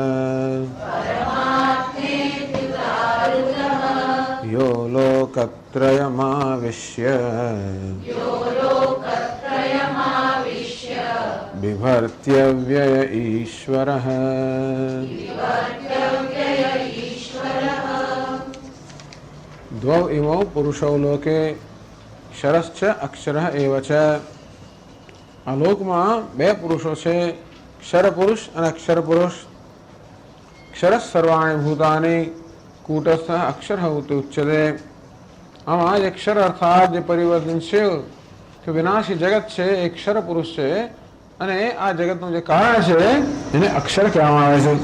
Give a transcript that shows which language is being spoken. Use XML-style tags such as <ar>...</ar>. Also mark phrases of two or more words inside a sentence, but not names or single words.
<sa>यो लोकत्रयमाविश्य बिभर्त्यव्यय ईश्वरः. द्वौ इमौ पुरुषौ लोके क्षरश्च अक्षरः एव च.</sa> <gu>આ લોકમાં બે પુરુષો છે, ક્ષર પુરુષ અને અક્ષર પુરુષ.</gu> <sa>ક્ષર સર્વાણી ભૂતાની કૂટસ્થ અક્ષર ઉચ્યતે.</sa> <gu>આમાં જે અક્ષર અર્થાત જે પરિવર્તનશીલ કે વિનાશી જગત છે એ અક્ષર પુરુષ છે અને આ જગતનું જે કારણ છે એને અક્ષર કહેવામાં આવે છે.</gu>